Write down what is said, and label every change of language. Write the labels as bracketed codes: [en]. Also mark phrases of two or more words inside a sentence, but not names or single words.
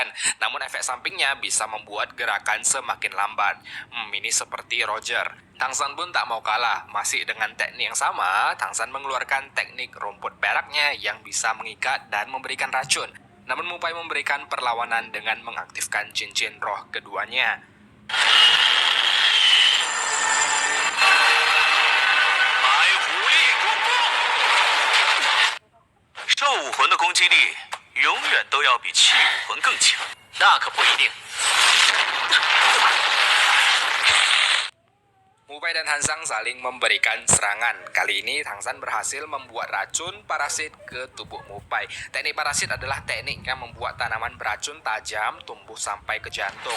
[id] Namun efek sampingnya bisa membuat gerakan semakin lambat. Ini seperti Roger. Tang San pun tak mau kalah. Masih dengan teknik yang sama, Tang San mengeluarkan teknik rumput peraknya yang bisa mengikat dan memberikan racun. Namun Mupai memberikan perlawanan dengan mengaktifkan cincin roh keduanya. [zh] 兽武魂的攻击力永远都要比气武魂更强。那可不一定。 [id] Mupai dan Hansang saling memberikan serangan. Kali ini Tang San berhasil membuat racun parasit ke tubuh Mupai. Teknik parasit adalah teknik yang membuat tanaman beracun tajam tumbuh sampai ke jantung.